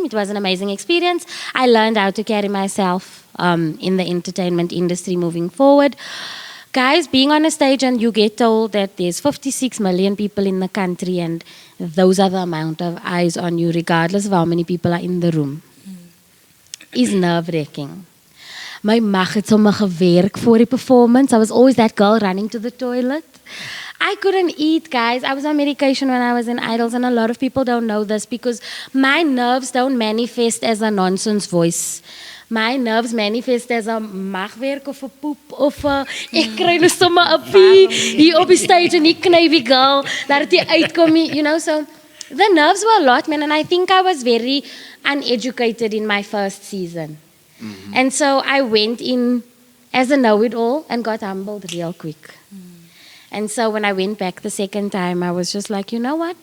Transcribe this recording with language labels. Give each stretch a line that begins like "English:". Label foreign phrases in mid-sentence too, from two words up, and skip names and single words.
English: It was an amazing experience. I learned how to carry myself in the entertainment industry moving forward. Guys, being on a stage and you get told that there's 56 million people in the country and those are the amount of eyes on you, regardless of how many people are in the room, is nerve-wracking.
Afrikaans: My mag het sommer gewerk voor die performance.
English: I was always that girl running to the toilet. I couldn't eat, guys. I was on medication when I was in Idols, and a lot of people don't know this because my nerves don't manifest as a nonsense voice. My nerves manifest as
Afrikaans: a magwerk of a poep of a ek kry nou sommer 'n pie hier op die stage en ek kny die girl dat dit uitkom,
English: you know. So the nerves were a lot, man, and I think I was very uneducated in my first season. And so I went in as a know-it-all and got humbled real quick. And so when I went back the second time, I was just like, you know what?